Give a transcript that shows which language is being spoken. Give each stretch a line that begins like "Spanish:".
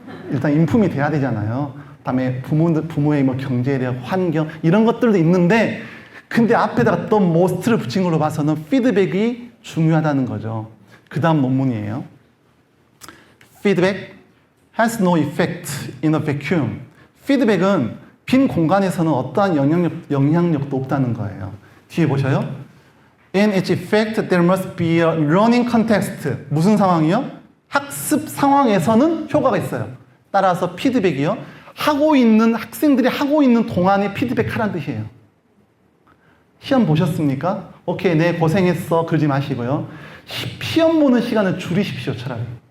Korean: 일단 인품이 돼야 되잖아요. 그다음에 부모의 뭐 경제력, 환경 이런 것들도 있는데 근데 앞에다가 또 most를 붙인 걸로 봐서는 피드백이 중요하다는 거죠. 그 다음 논문이에요.
English: Feedback has no effect in a vacuum.
Korean: 피드백은 빈 공간에서는 어떠한 영향력도 없다는 거예요. 뒤에 보셔요.
English: In its effect, there must be a learning context.
Korean: 무슨 상황이요? 학습 상황에서는 효과가 있어요. 따라서 피드백이요. 학생들이 하고 있는 동안에 피드백하라는 뜻이에요. 시험 보셨습니까? 오케이, 네, 고생했어. 그러지 마시고요. 시험 보는 시간을 줄이십시오, 차라리.